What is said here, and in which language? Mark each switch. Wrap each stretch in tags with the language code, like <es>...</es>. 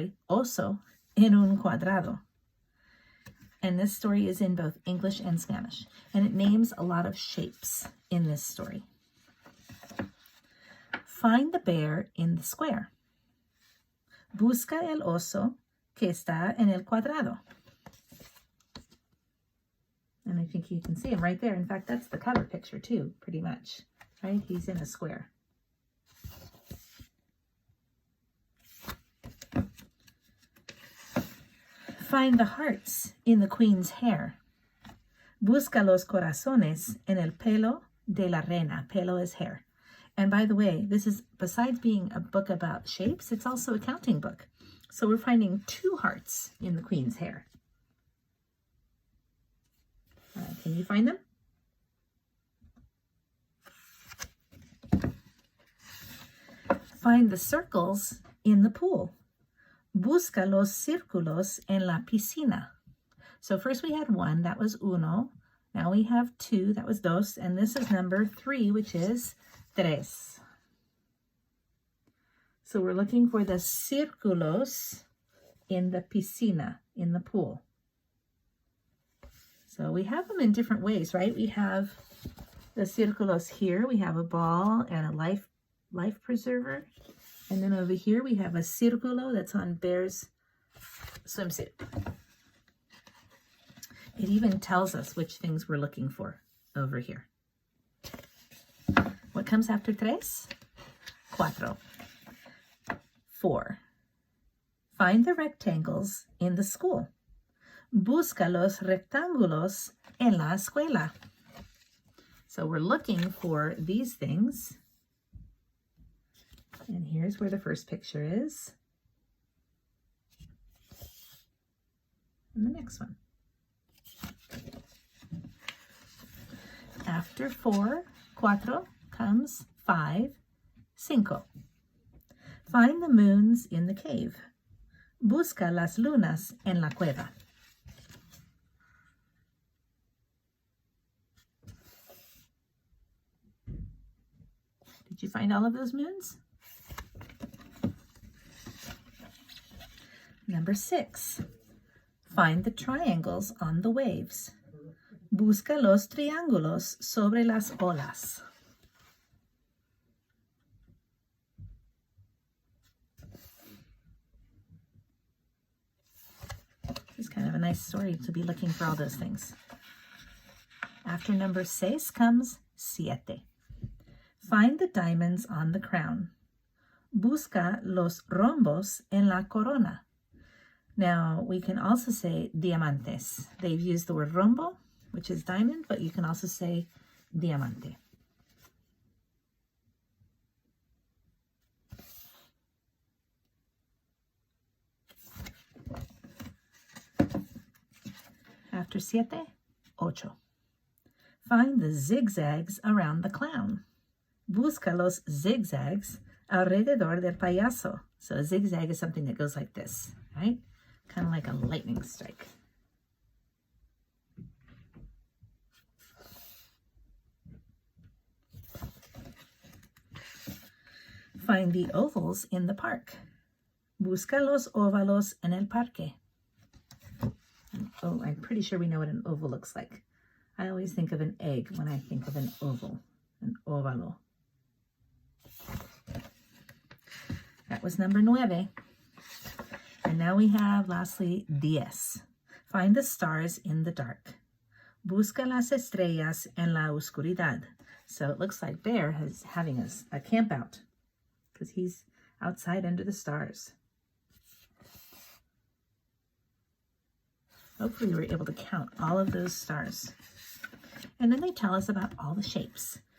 <es>Oso en un cuadrado.</es> <en>And this story is in both English and Spanish. And it names a lot of shapes in this story. Find the bear in the square.</en> <es>Busca el oso que está en el cuadrado.</es> <en>And I think you can see him right there. In fact, that's the cover picture too, pretty much. Right? He's in a square. Find the hearts in the queen's hair.</en> <es>Busca los corazones en el pelo de la reina.</es> <en>Pelo is hair. And by the way, this is, besides being a book about shapes, it's also a counting book. So we're finding 2 hearts in the queen's hair. Can you find them? Find the circles in the pool.</en> <es>Busca los círculos en la piscina.</es> <en>So first we had 1, that was uno. Now we have 2, that was dos. And this is number 3, which is tres. So we're looking for the círculos in the piscina, in the pool. So we have them in different ways, right? We have the círculos here. We have a ball and a life preserver. And then over here we have a círculo that's on Bear's swimsuit. It even tells us which things we're looking for over here. What comes after tres? Cuatro. 4. Find the rectangles in the school.</en> <es>Busca los rectángulos en la escuela.</es> <en>So we're looking for these things. And here's where the first picture is. And the next one. After 4, cuatro, comes 5, cinco. Find the moons in the cave.</en> <es>Busca las lunas en la cueva.</es> <en>Did you find all of those moons? Number 6. Find the triangles on the waves.</en> <es>Busca los triángulos sobre las olas.</es> <en>It's kind of a nice story to be looking for all those things. After number 6 comes siete. Find the diamonds on the crown.</en> <es>Busca los rombos en la corona.</es> <en>Now, we can also say diamantes. They've used the word rombo, which is diamond, but you can also say diamante. After siete, ocho. Find the zigzags around the clown.</en> <es>Busca los zigzags alrededor del payaso.</es> <en>So a zigzag is something that goes like this, right? Kind of like a lightning strike. Find the ovals in the park.</en> <es>Busca los óvalos en el parque.</es> <en>Oh, I'm pretty sure we know what an oval looks like. I always think of an egg when I think of an oval, an óvalo. That was number 9. And now we have, lastly, 10. Find the stars in the dark.</en> <es>Busca las estrellas en la oscuridad.</es> <en>So it looks like Bear is having a camp out because he's outside under the stars. Hopefully we were able to count all of those stars. And then they tell us about all the shapes.</en>